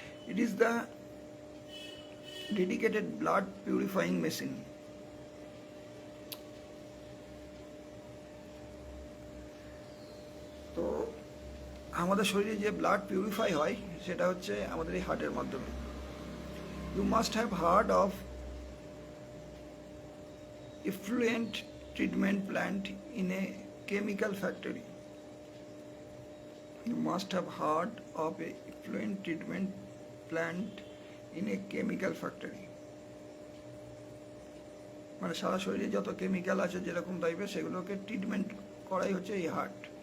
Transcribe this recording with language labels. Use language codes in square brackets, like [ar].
[en] It is the dedicated blood purifying machine. [bn] তো আমাদের শরীরে যে ব্লাড পিউরিফাই হয় সেটা হচ্ছে আমাদের এই হার্টের মাধ্যমে। [en] You must have heard of effluent treatment plant in a chemical factory. You must have heard of a effluent treatment plant in a chemical factory. [bn] মানে সারা শরীরে যত কেমিক্যাল আছে যেরকম টাইপের সেগুলোকে ট্রিটমেন্ট করাই হচ্ছে এই হার্ট।